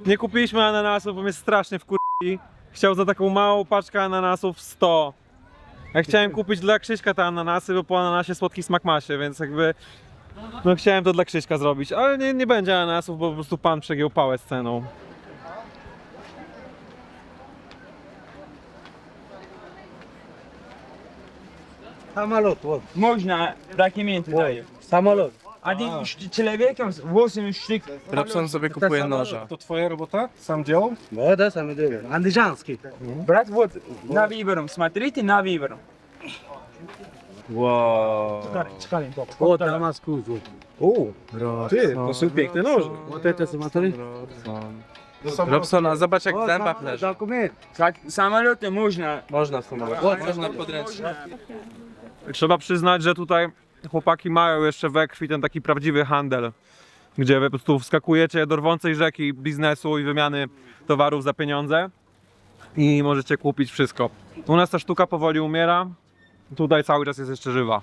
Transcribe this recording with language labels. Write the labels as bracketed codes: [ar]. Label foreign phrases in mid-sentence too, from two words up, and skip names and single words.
[pl] Nie kupiliśmy ananasów, bo mnie strasznie wkurwili. Chciał za taką małą paczkę ananasów 100. Ja chciałem kupić dla Krzyśka te ananasy, bo po ananasie słodki smak ma się, więc jakby no chciałem to dla Krzyśka zrobić, ale nie będzie ananasów, bo po prostu pan przegiął pałę z ceną. [ru] Самолет, вот. Можно документы даю. Самолет. Один человек, 8 штук. [pl] Robson sobie kupuje noża. To twoja robota? Sam działał? [ru] Да, самый деле. Андижанский. Брат, вот, на выбором, смотрите, на выбором. [pl] Wow. [ru] Вот, Дамаскус. [pl] O, ty, to są piękne noże. [ru] Вот это смотри. [pl] Robson, a zobacz jak w zębach leży. [ru] Документ. Самолеты можно. [pl] Można w samolot. Można podręcznie. Trzeba przyznać, że tutaj chłopaki mają jeszcze we krwi ten taki prawdziwy handel, gdzie wy po prostu wskakujecie do rwącej rzeki biznesu i wymiany towarów za pieniądze i możecie kupić wszystko. U nas ta sztuka powoli umiera, tutaj cały czas jest jeszcze żywa.